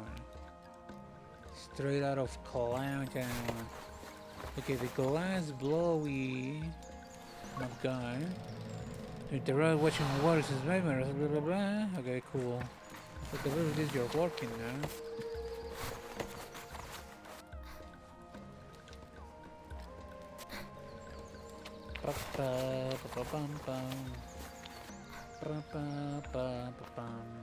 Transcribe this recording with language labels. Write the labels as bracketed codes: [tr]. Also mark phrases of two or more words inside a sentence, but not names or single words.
[en] Straight out of Clown Town. Okay, the glass blowy guy. The road watching waters is memories, blah blah blah. Okay, cool. But the way it is you're working now. Pa pa pa pa pam pam. Pa pa pa pa pam.